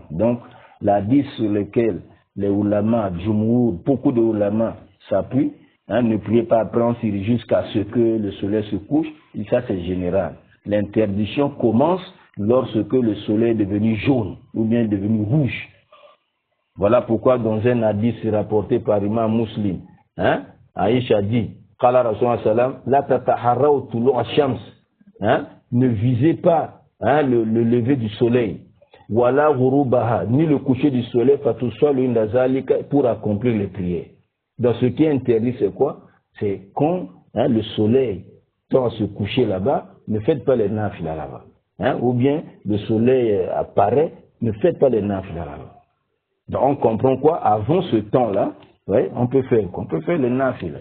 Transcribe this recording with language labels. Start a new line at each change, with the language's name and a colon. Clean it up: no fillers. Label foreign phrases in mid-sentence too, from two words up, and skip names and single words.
French: Donc, la hadith sur lequel les ulama, Jumhur, beaucoup de ulama s'appuient, ne priez pas après Ancien jusqu'à ce que le soleil se couche. Et ça, c'est général. L'interdiction commence lorsque le soleil est devenu jaune ou bien devenu rouge. Voilà pourquoi dans un hadith rapporté par Imam Muslim, Aïcha dit,
Arabic: قال رسول الله سلم لا تتحروا طلوع الشمس,
French: ne visez pas le lever du soleil,
Arabic: ولا غروبها,
French: ni le coucher du soleil,
Arabic: فتصلوا عند ذلك,
French: pour accomplir les prières. Donc ce qui est interdit, c'est quoi? C'est quand le soleil tend à se coucher là-bas, ne faites pas les nafila là-bas. Ou bien le soleil apparaît, ne faites pas les nafila là-bas. Donc on comprend quoi? Avant ce temps-là, on peut faire les nafila.